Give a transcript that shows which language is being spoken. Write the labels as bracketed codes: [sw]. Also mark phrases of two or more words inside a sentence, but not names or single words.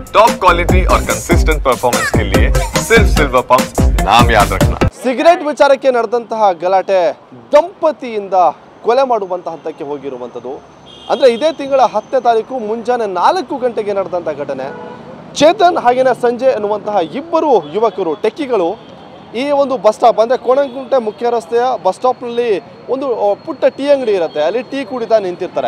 [en] top quality [hi] और [en] consistent performance [hi] के लिए सिर्फ सिल्वर पंप नाम याद रखना। [kn] ಸಿಗರೇಟ್ ವಿಚಾರಕ್ಕೆ ನಡೆದಂತಹ ಗಲಾಟೆ ದಂಪತಿಯಿಂದ ಕೊಲೆ ಮಾಡುವಂತ ಹಂತಕ್ಕೆ ಹೋಗಿರುವಂತದ್ದು. ಅಂದ್ರೆ ಇದೇ ತಿಂಗಳ 10ನೇ ತಾರೀಕು ಮುಂಜಾನೆ 4 ಗಂಟೆಗೆ ನಡೆದಂತ ಘಟನೆ. ಚೇತನ್ ಹಾಗೇನೆ ಸಂಜಯ್ ಅನ್ನುವಂತಹ ಇಬ್ಬರು ಯುವಕರು ಟೆಕ್ಕಿಗಳು ಈ ಒಂದು [en] bus stop [kn] ಅಂದ್ರೆ ಕೋಣಂಕುಂಟೆ ಮುಖ್ಯ ರಸ್ತೆಯ [en] bus stop [kn] ನಲ್ಲಿ ಒಂದು ಪುಟ್ಟ ಟೀ ಅಂಗಡಿ ಇರುತ್ತೆ, ಅಲ್ಲಿ ಟೀ ಕುಡಿತಾ ನಿಂತಿರ್ತಾರೆ.